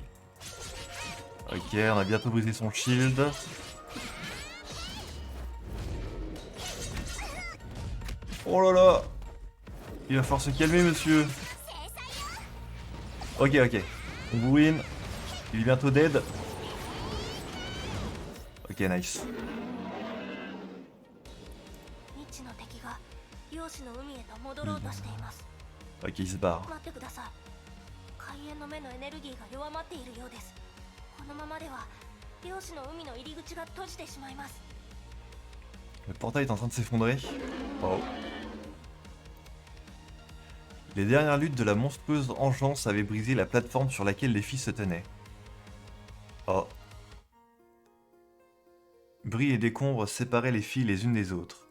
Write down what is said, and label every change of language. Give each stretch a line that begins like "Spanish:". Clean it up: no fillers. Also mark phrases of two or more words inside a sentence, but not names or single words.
French: Ok, on a bientôt brisé son shield. Oh là là! Il va falloir se calmer, monsieur. Ok, ok. On win. Il est bientôt dead. Ok, nice.
Japanese: 未知の敵が漁師の海へと戻ろうとしています。
French: Ok, il se barre.
Japanese: 待ってください。海縁の目のエネルギーが弱まっているようです。このままでは漁師の海の入り口が閉じてしまいます。
French: Le portail est en train de s'effondrer. Oh. Les dernières luttes de la monstrueuse engeance avaient brisé la plateforme sur laquelle les filles se tenaient. Oh. Bris et décombres séparaient les filles les unes des autres.